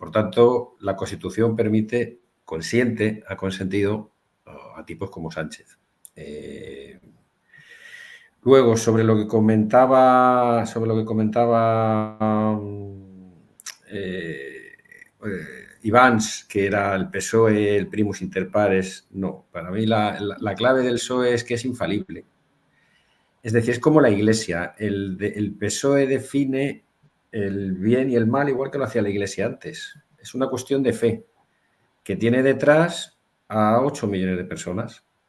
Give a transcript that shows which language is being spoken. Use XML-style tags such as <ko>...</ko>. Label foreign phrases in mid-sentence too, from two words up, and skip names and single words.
<es>Por tanto, la Constitución ha consentido a tipos como Sánchez. Luego, sobre lo que comentaba Ivans, que era el PSOE, el</es> <la>primus inter pares,</la> <es>no. Para mí la clave del PSOE es que es infalible. Es decir, es como la Iglesia. El PSOE define el bien y el mal igual que lo hacía la Iglesia antes. Es una cuestión de fe que tiene detrás a 8 millones de personas.</es>